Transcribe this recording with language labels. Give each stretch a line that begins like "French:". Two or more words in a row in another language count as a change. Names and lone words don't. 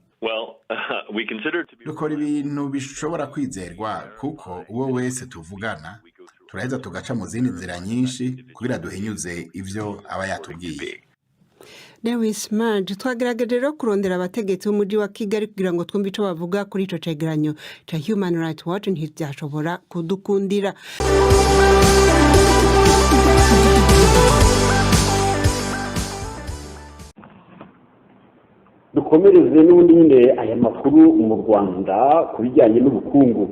Rundi: Dukora ibintu bishobora kwizerwa kuko uwo wese tuvugana turaheza tugaca mu zindi nzira nyinshi kugira duhinyuze ivyo aba yatubwiye. Lewis Marge twagerageje rero kurondera abategetsi b'umujyi wa Kigali kugira ngo twumve ico bavuga kuri ico cegeranyo ca Human Rights Watch ntivyashobora kudukundira.
Kinyarwanda: Dukomereze n'ubundi nyine aya makuru mu Rwanda ku bijyanye n'ubukungu.